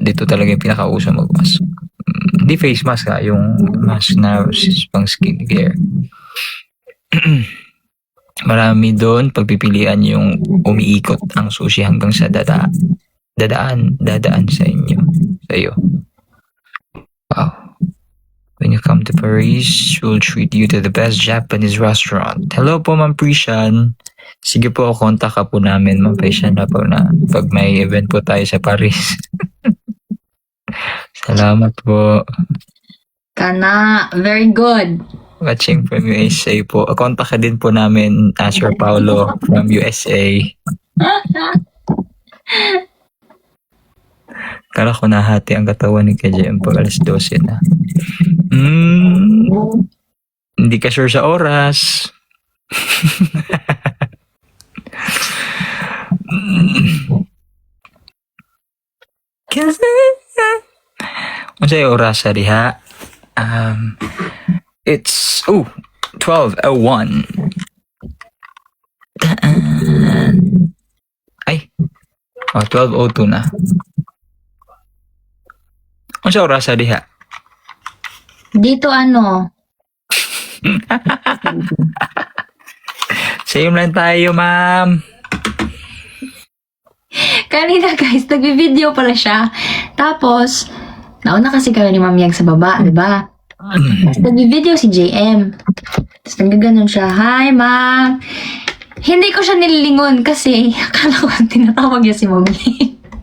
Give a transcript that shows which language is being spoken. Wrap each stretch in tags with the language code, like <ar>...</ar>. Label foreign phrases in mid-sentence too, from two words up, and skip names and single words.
<tl>Dito talaga yung pinakauso mag-mask. Hindi</tl> <en>face mask</en> <tl>yung mask na pang skincare. Marami doon pagpipilian yung umiikot ang sushi hanggang sa dadaan sa inyo. Sa iyo. Wow.</tl> <en>When you come to Paris, we'll treat you to the best Japanese restaurant.</en> <tl>Hello po, Ma'am Prishan. Sige po, kontak ka po namin, Ma'am Prishan, na pag may event po tayo sa Paris. Salamat po.</tl> <en>Kana, very good. Watching from USA po.</en> <tl>Kontak ka din po namin, Sir Paulo from USA. Kala ko nahati ang katawan ni KJM pag alas 12 na. Hindi ka sure sa oras.</tl> <ceb>Unsay oras sa diha?</ceb> <en>It's 12:01. Ay.</en> <ceb>12:02 na. Unsay oras sa diha?</ceb> <tl>Dito Same lang tayo, ma'am. kanina guys, nagbi-video pala siya. Tapos, nauna kasi kami ni Ma'am Yang sa baba, di ba? Tapos nagbi-video si JM. Tapos nagaganon siya, hi ma'am. Hindi ko siya nililingon kasi akala ko tinatawag niya si Ma'am Yang.</tl>